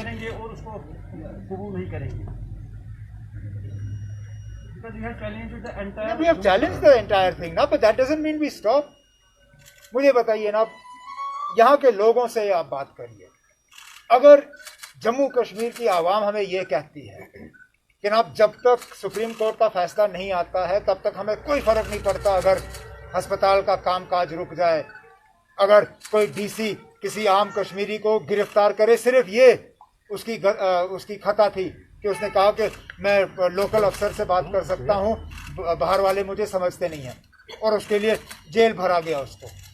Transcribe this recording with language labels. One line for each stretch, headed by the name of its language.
Hindi: करेंगे और उसको कबूल नहीं करेंगे।
English: Because we have challenged the entire. We have challenged the entire thing, ना, but that doesn't mean we stop.
Hindi: मुझे बताइए ना, यहाँ के लोगों से आप बात करिए, अगर जम्मू कश्मीर की आवाम हमें ये कहती है कि अब जब तक सुप्रीम कोर्ट का फैसला नहीं आता है तब तक हमें कोई फर्क नहीं पड़ता, अगर अस्पताल का कामकाज रुक जाए, अगर कोई डीसी किसी आम कश्मीरी को गिरफ्तार करे, सिर्फ ये उसकी खता थी कि उसने कहा कि मैं लोकल अफसर से बात कर सकता हूँ, बाहर वाले मुझे समझते नहीं हैं, और उसके लिए जेल भरा गया उसको।